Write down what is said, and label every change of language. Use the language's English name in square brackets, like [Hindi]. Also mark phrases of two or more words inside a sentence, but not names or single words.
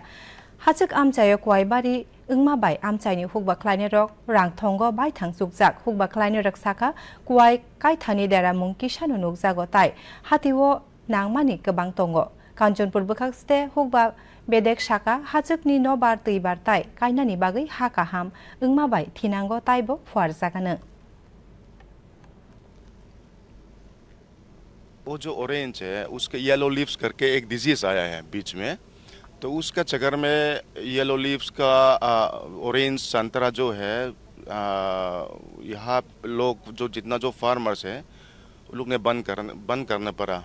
[Kok Borok] Hachuk amchayo kuwaibari ungma bai amchaini hukba khlaini rok rang thongo bai thangsukjak hukba khlaini rok saka kuwai kaithani dera mung kisanu nukjago tai hatiwo nangmani kebang tongo. Kanchanpur bukhaste hukba bedek saka hachukni no bar tuibar tai kainani bagui ha kaham ungma bai thinango taibo fuarjakano. [Hindi] वो जो ऑरेंज है उसके [English] yellow leaves [Hindi] करके एक डिजीज आया है बीच में, तो उसका चक्कर में [English] yellow leaves [Hindi] का ऑरेंज संतरा जो है यहाँ लोग जो जितना जो फार्मर्स हैं उन लोग ने बंद करना पड़ा।